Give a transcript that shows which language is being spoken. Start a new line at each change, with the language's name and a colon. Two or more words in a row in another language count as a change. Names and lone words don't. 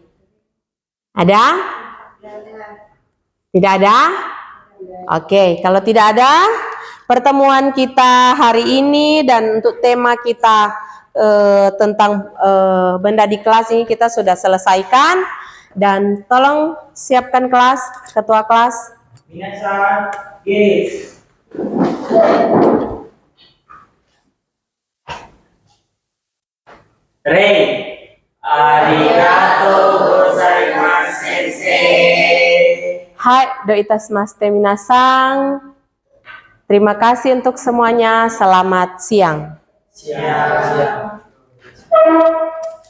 Indonesian: Ada? Tidak ada? Oke, kalau tidak ada, pertemuan kita hari ini dan untuk tema kita tentang benda di kelas ini kita sudah selesaikan. Dan tolong siapkan kelas, ketua kelas.
Japanese: 皆さん、起立。礼、ありがとうございます先生. はい、どういたしまして皆さん.
Indonesian: Terima kasih untuk semuanya. Selamat siang. Siap.